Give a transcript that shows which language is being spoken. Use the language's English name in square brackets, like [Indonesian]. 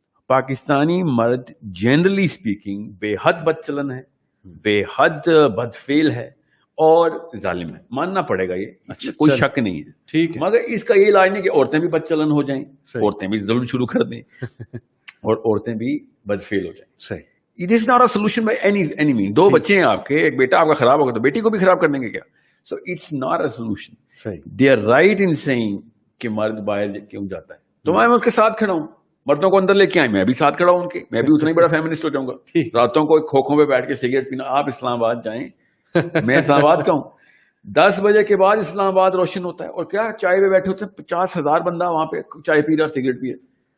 [Urdu] پاکستانی مرد [English] generally speaking [Urdu] بے حد بدچلن ہے, بے حد بدفعل ہے اور ظالم ہے, ماننا پڑے گا, یہ کوئی شک نہیں ہے. ٹھیک, مگر اس کا یہ علاج نہیں کہ عورتیں بھی بدچلن ہو جائیں, عورتیں بھی ظلم شروع کر دیں اور عورتیں بھی بدفعل ہو جائیں. صحیح, [English] It is not a solution by any means. [Urdu] 2 بچے ہیں آپ کے, ایک بیٹا آپ کا خراب ہوگا تو بیٹی کو بھی خراب کر دیں گے کیا؟ [English] So it's not a solution. They are right in seeing [Urdu] کہ مرد باہر کیوں جاتا ہے, تو میں اس کے ساتھ کھڑا ہوں. مردوں کو اندر لے کے آئے, میں بھی ساتھ کھڑا ہوں ان کے, میں بھی اتنا ہی بڑا فیمنسٹ ہو جاؤں گا. راتوں کو کھوکھوں پہ بیٹھ کے سگریٹ پینا. آپ اسلام آباد جائیں, میں اسلام آباد کا ہوں, 10 بجے کے بعد اسلام آباد روشن ہوتا ہے, اور کیا چائے پہ بیٹھے ہوتے ہیں 50,000 بندہ وہاں پہ چائے پی رہا, سگریٹ پی رہا.